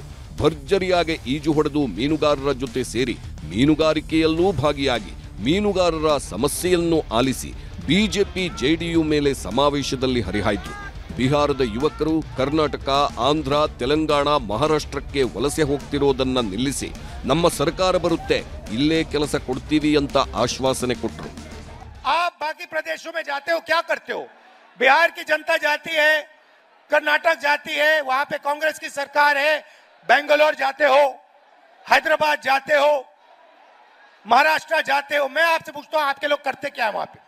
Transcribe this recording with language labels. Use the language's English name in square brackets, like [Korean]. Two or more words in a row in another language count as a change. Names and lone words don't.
[Kannada] ಭರ್ಜರಿಯಾಗಿ ಈಜು ಹೊಡೆದು ಮೀನುಗಾರರ ಜೊತೆ ಸೇರಿ ಮೀನುಗಾರಿಕೆಯಲ್ಲೂ ಭಾಗಿಯಾಗಿ ಮೀನುಗಾರರ ಸಮಸ್ಯೆಯನ್ನು ಆಲಿಸಿ ಬಿಜೆಪಿ ಜೆಡಿಯು ಮೇಲೆ ಸಮಾವೇಶದಲ್ಲಿ ಹರಿಹಾಯ್ದ್ರು. ಬಿಹಾರದ ಯುವಕರು ಕರ್ನಾಟಕ, ಆಂಧ್ರ, ತೆಲಂಗಾಣ, ಮಹಾರಾಷ್ಟ್ರಕ್ಕೆ ವಲಸೆ ಹೋಗ್ತಿರೋದನ್ನ ನಿಲ್ಲಿಸಿ ನಮ್ಮ ಸರ್ಕಾರ ಬರುತ್ತೆ, ಇಲ್ಲೇ ಕೆಲಸ ಕೊಡ್ತೀವಿ ಅಂತ ಆಶ್ವಾಸನೆ ಕೊಟ್ಟರು. [Hindi] आप बाकी प्रदेशों में जाते हो, क्या करते हो? बिहार की जनता जाती है, कर्नाटक जाती है, वहां पे कांग्रेस की सरकार है, बेंगलोर जाते हो, हैदराबाद जाते हो, महाराष्ट्र जाते हो. मैं आपसे पूछता हूं, आपके लोग करते क्या है वहां पे?